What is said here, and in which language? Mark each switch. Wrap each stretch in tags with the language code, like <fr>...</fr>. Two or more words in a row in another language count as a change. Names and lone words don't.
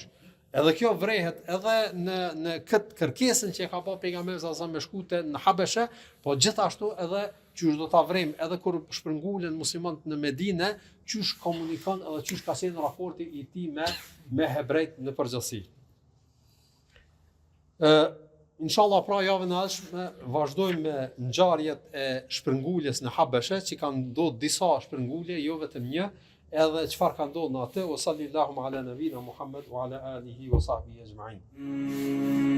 <sq>Edhe kjo vrehet edhe në këtë kërkesën që e ka pa pejgamberi sa me shkute në Habeshe, po gjithashtu edhe qysh do ta vrem edhe kur shpërngulen muslimanët në Medinë, qysh komunikon edhe qysh ka qenë raporti i tij me hebrejt në përgjithësi. Inshallah pra javën e ardhshme vazhdojmë me ngjarjet e shpërnguljes në Habeshe, që kanë ndodhur disa shpërngulje, jo vetëm një, edhe çfarë ka ndodhur në atë, o</sq> <ar>صلى الله على نبينا محمد وعلى آله وصحبه أجمعين.</ar>